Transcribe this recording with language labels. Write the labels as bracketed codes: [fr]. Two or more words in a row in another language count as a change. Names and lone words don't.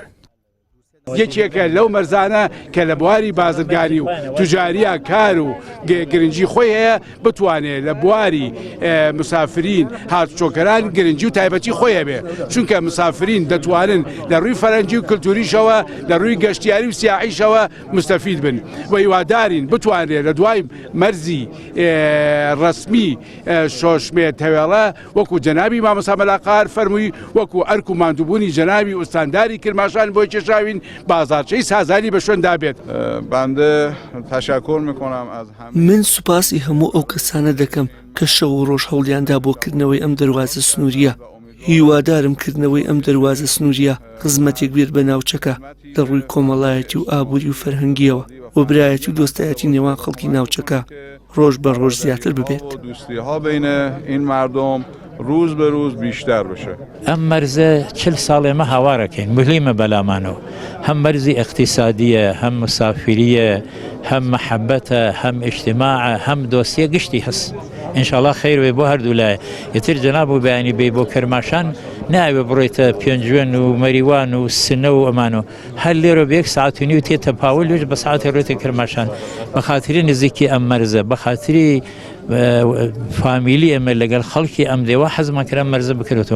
[ckb] یەکێکە لەو مەرزانە کە لە بواری بازرگانی و توجاریە کار و گرنگی خۆی هەیە بتوانێت لە بواری مسافرین هاتوچۆکەران گرنگی و تایبەتی خۆی هەبێ، چونکە مسافرین دەتوانن لە ڕووی فەرەنجی و کللتوریشەوە لە ڕووی گەشتیاری و سیاحیشەوە مستەفید بن و هیوادارین بتوانێت لە دوای مەرزی ڕسمی شۆشمێ تەوێڵە وەکو جەنابی مامۆستا مەلاقار فەرمووی وەکو ئەرک و ماندووبوونی جەنابی ئوستانداری کرماشان بۆی کێشاوین بازارچەی سازاری بە شوێن دابێت. [fa] بنده تشکر میکنم از همه. [ckb] من سوپاسی هەموو ئەو کەسانە دەکەم کە شەو و ڕۆژ هەوڵیاندا بۆ کردنەوەی ئەم دەواازە سنووریە. هیوادارم کردنەوەی ئەم دەواازە سنووریە خزمەتێک بێت بە ناوچەکە لە ڕووی کۆمەڵایەتی و ئابووری و فەرهەنگیەوە و برایەتی و دۆستایەتی نێوان خەڵکی ناوچەکە ڕۆژ بە ڕۆژ زیاتر ببێت. [fa] دوستی‌ها بین این مردم روز به روز بیشتر بشه. [ckb] ئەم مەرزە 40 ساڵێ مە هاوارەکەین مهلیمە بەلامانەوە، هەم مەرزی اقتصادیە، هەم مسافریە، هەم محەبەتە، هەم ئیجتیماعە، هەم دۆستیە گشتی هەست. ئینشاڵڵا خەیر وێ بۆ هەردوو لایە. یەتر جەناب و بەیانی بێ بۆ کەرماشان ناوێ بڕۆیتە پێنجوێن و مەریوان و سنە و ئەمانە هەر لێرە بە 1 ساعت و نیو تێتە پاوە لێش بە ساعتی ڕێتە کەرماشان بە خاتری نزیکی ئەم مەرزە بە خاتری فامیلی ئەمە لەگەڵ خەڵکی ئەم دێوە حەزمان کرا مەرزە بکرێتەوە.